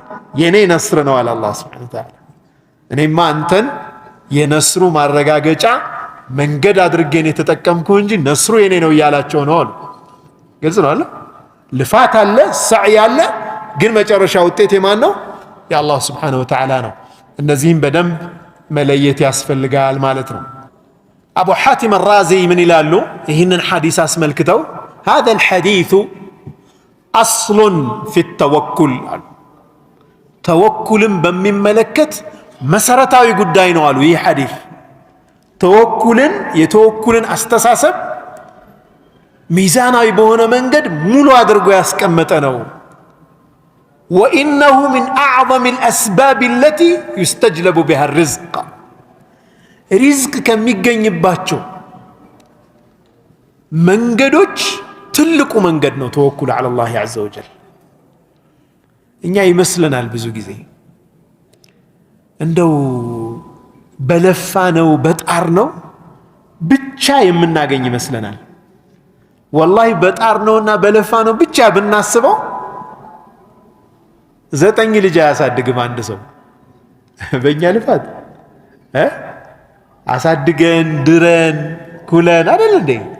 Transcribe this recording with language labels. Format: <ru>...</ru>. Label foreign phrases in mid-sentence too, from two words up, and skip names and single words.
<am>የኔ ነስር ነው አለ አላህ</am> <ar>سبحانه وتعالى።</ar> <am>እኔማ አንተን የነስሩ ማረጋገጫ መንገድ አድርጌን የተጠቀምኩ እንጂ ነስሩ የኔ ነው እያላቸው ነው አሉ። ግልጽ ነው አለ። ልፋት አለ፣ ሰዕይ አለ፣ ግን መጨረሻ ውጤት የማን ነው? የአላህ</am> <ar>سبحانه وتعالى</ar> <am>ነው። እነዚህም በደንብ መለየት ያስፈልጋል ማለት ነው። አቡ ሐቲም አራዚ ምን ይላሉ? ይህንን ሐዲስ አስመልክተው</am> <ar>هذا الحديث أصل في التوكل</ar> <am>አሉ። ተወኩልን በሚመለከት መሰረታዊ ጉዳይ ነው አሉ። ይህ ሐዲስ የተወኩልን አስተሳሰብ ሚዛናዊ በሆነ መንገድ ሙሉ አድርጎ ያስቀመጠ ነው።</am> <ar>وإنه من أعظم الأسباب التي يستجلب بها الرزق</ar> <am>ሪዝቅ ከሚገኝባቸው መንገዶች ትልቁ መንገድ ነው ተወኩል</am> <ar>على الله عز وجل።</ar> <am>እኛ ይመስለናል ብዙ ጊዜ እንደው በለፋ ነው በጣር ነው ብቻ የምናገኝ ይመስለናል። ወላሂ በጣር ነውና በለፋ ነው ብቻ ብናስበው 9 ልጅ አያሳድግም አንድ ሰው በእኛ ልፋት አሳድገን ድረን ኩለን አይደል እንዴ?</am>